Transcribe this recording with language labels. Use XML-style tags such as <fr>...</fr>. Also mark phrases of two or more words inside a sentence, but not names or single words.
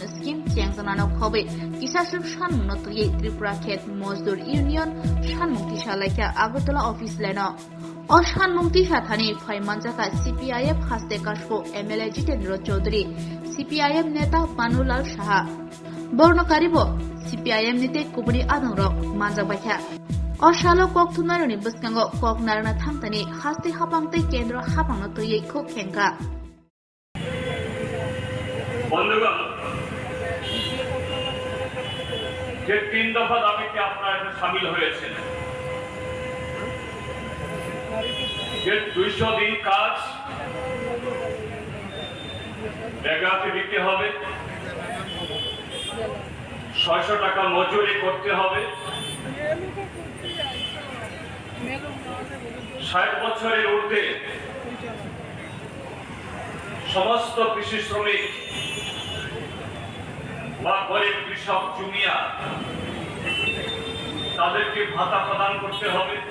<trp>स्किम चेंजनानो खबै किसासुक सानमुंनो तुयै त्रिपुरा खेत मजदुर इउनियन सानमुंथि सालायखा आगरतला अफिस लेनो अ सानमुंथि साथानि फाइमानजाका सीपीआईएम हास्ते काशको एमएलए जितेन्द्र चौधरी सीपीआईएम नेता पानुलाल साहा बर्णकारिबो सीपीआईएम निते कुबुनि आदंरक मानजाबायखा अशालो कक थुनारनि बस्कांगो कक नारना थांतानि हास्ते हापांते केंद्र हापांनो तुयै खो खेंका</trp> <bn>বন্ধুগণ, যে 3 দফা দাবিতে আপনারা এখানে শামিল হয়েছেন, যে 200 দিন কাজ জায়গাতে দিতে হবে, 600 টাকা মজুরি করতে হবে, 60 বছরের ঊর্ধ্বে সমস্ত কৃষি শ্রমিক বা গরিব কৃষক জুমিয়া তাদেরকে ভাতা প্রদান করতে হবে।</bn>